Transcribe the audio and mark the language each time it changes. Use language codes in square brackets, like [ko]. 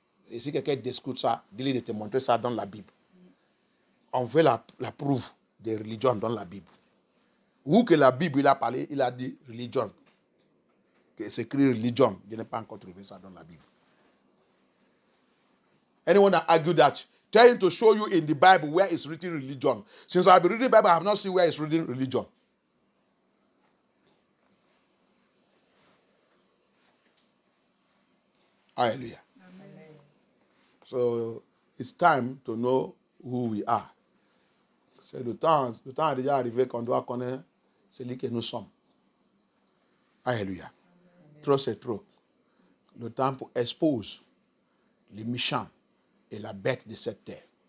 [fr] Et si quelqu'un discute ça, dis-lui de te montrer ça dans la Bible. On veut la preuve des religions dans la Bible. Où que la Bible il a parlé, il a dit religion. Que c'est écrit religion. Je n'ai pas encore trouvé ça dans la Bible. [en] Anyone that argue that, tell him to show you in the Bible where it's written religion. Since I've been reading the Bible, I have not seen where it's written religion. Hallelujah. Amen. So it's time to know who we are. [fr] C'est le temps est déjà arrivé qu'on doit connaître celui que nous sommes. Alléluia. Amen. Trop c'est trop. Le temps pour exposer les méchants et la bête de cette terre.